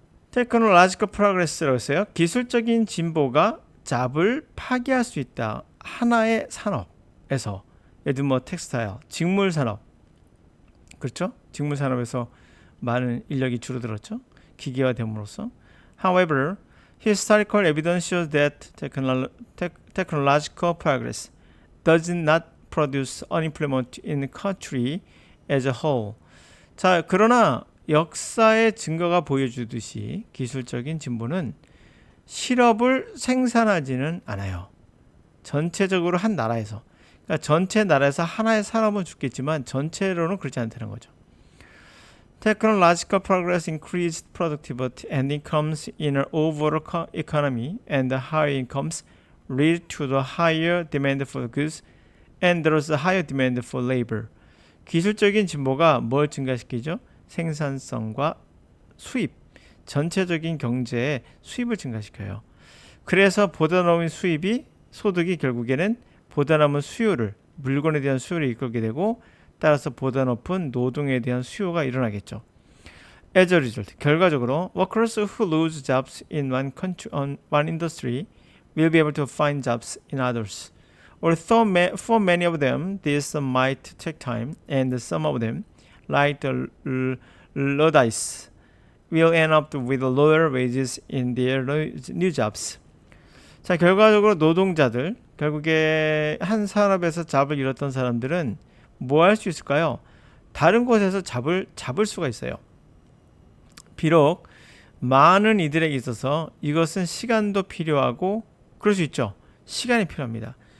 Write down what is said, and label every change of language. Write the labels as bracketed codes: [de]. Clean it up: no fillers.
[en] Technological progress [ko] 라고 했어요. 기술적인 진보가 잡을 파괴할 수 있다. 하나의 산업에서, 예를 들면 텍스타일, 직물 산업, 그렇죠? 직물 산업에서 많은 인력이 줄어들었죠. 기계화됨으로써. [en] However, historical evidence shows that technological progress does not produce unemployment in the country as a whole. [ko] 자, 그러나 역사의 증거가 보여주듯이 기술적인 진보는 실업을 생산하지는 않아요. 전체적으로 한 나라에서. 그러니까 전체 나라에서 하나의 사람은 죽겠지만 전체로는 그렇지 않다는 거죠. [en] Technological progress increased productivity and incomes in an overall economy, and the higher incomes lead to the higher demand for goods and thus the higher demand for labor. [ko] 기술적인 진보가 뭘 증가시키죠? 생산성과 수입, 전체적인 경제의 수입을 증가시켜요. 그래서 보다 높은 수입이 소득이 결국에는 보다 남은 수요를, 물건에 대한 수요를 이끌게 되고 따라서 보다 높은 노동에 대한 수요가 일어나겠죠. [en] As a result, [ko] 결과적으로 [en] workers who lose jobs in one industry will be able to find jobs in others. Although for many of them this might take time, and some of them, like the Luddites, will end up with lower wages in their new jobs. [ko] 자, 결과적으로 노동자들, 결국에 한 산업에서 잡을 잃었던 사람들은 뭐 할 수 있을까요? 다른 곳에서 잡을 수가 있어요. 비록 많은 이들에게 있어서 이것은 시간도 필요하고 그럴 수 있죠. 시간이 필요합니다.